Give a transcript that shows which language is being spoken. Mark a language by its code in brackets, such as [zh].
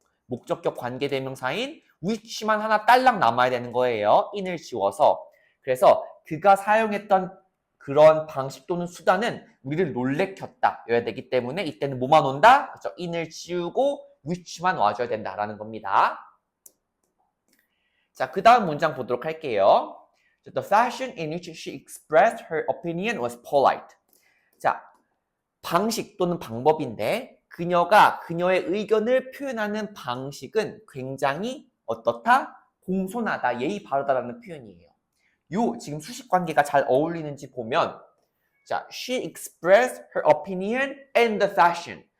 [ko] 목적격 관계 대명사인 which만 하나 딸랑 남아야 되는 거예요. in을 지워서. 그래서 그가 사용했던 그런 방식 또는 수단은 우리를 놀래켰다. 여야 되기 때문에 이때는 뭐만 온다? 그렇죠? in을 지우고 which만 와줘야 된다라는 겁니다. 자, 그 다음 문장 보도록 할게요. [en] The fashion in which she expressed her opinion was polite. [ko] 자, 방식 또는 방법인데 그녀가 그녀의 의견을 표현하는 방식은 굉장히 어떻다? 공손하다, 예의 바르다라는 표현이에요. 요 지금 수식 관계가 잘 어울리는지 보면 자, [en] she expressed her opinion and the fashion.